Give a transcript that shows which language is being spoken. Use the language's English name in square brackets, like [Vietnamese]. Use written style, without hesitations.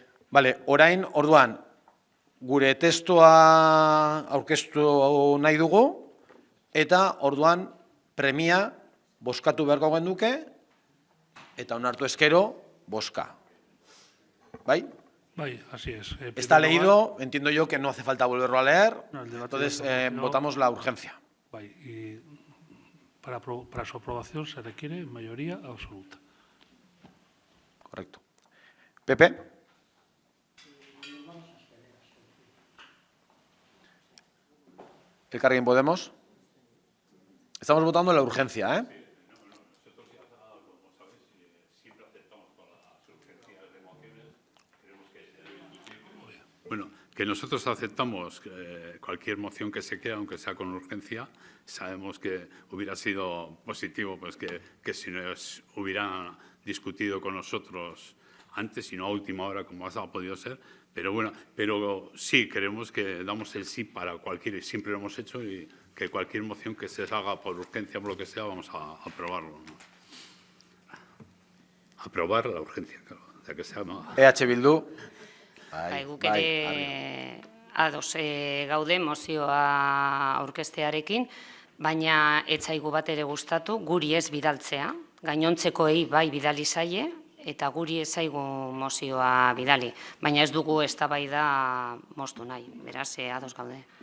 [Basque] Vale, orain, orduan, gure testua aurkeztu nahi dugu, eta orduan premia bozkatu beharko genuke, eta onartu ezkero, bozka. ¿Bai? [Spanish] Bai, así es. Está leído, entiendo yo que no hace falta volverlo a leer, No, el debate entonces no. votamos la urgencia. Bai, y para su aprobación se requiere mayoría absoluta. Correcto. Pepe. Elkarrekin Podemos. Estamos votando la urgencia, ¿eh? Bueno, que nosotros aceptamos cualquier moción que se quede, aunque sea con urgencia. Sabemos que hubiera sido positivo pues que si nos hubieran discutido con nosotros antes y no a última hora, como ha podido ser. Pero bueno, pero sí, creemos que damos el sí para cualquier, siempre lo hemos hecho, y que cualquier moción que se haga por urgencia, por lo que sea, vamos a aprobarlo, ¿no? Aprobar la urgencia, claro, ya que sea, ¿no? EH Bildu. [Basque] Guk ere ados gaude mozioa aurkeztearekin, baina ez zaigu bat ere gustatu guri ez bidaltzea, gainontzekoei bai bidali zaie, eta guri ez zaigu mozioa bidali, baina ez dugu eztabaida moztu nahi, beraz ados gaude.